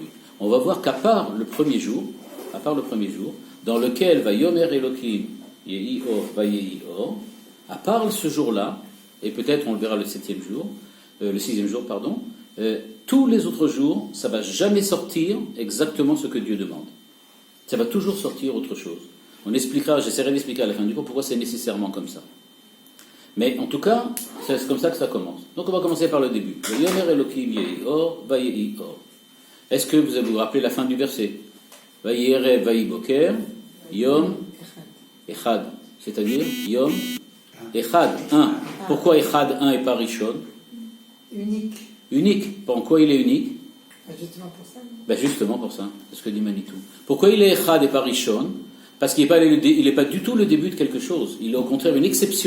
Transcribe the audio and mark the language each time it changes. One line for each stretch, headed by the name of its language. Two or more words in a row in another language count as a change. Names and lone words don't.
French: On va voir qu'à part le premier jour, dans lequel va
Hebrew: יאמר אלוקים יהי אור ויהי אור,
French: à part ce jour-là, et peut-être on le verra le sixième jour, tous les autres jours, ça va jamais sortir exactement ce que Dieu demande. Ça va toujours sortir autre chose. J'essaierai d'expliquer à la fin du cours pourquoi c'est nécessairement comme ça. Mais en tout cas, c'est comme ça que ça commence. Donc on va commencer par le début.
Hebrew: יאמר אלוקים יהי אור ויהי אור.
French: Est-ce que vous vous rappelez la fin du verset?
Hebrew: ויהי ערב ויהי בוקר יום אחד,
French: c'est-à-dire
Hebrew: יום אחד,
French: 1. Pourquoi Echad 1 et pas Rishon? Unique. Pourquoi il est unique? Justement pour ça. Justement pour ça, c'est ce que dit Manitou. Pourquoi il est Echad et pas Rishon? Parce qu'il n'est pas du tout le début de quelque chose. Il est au contraire une exception.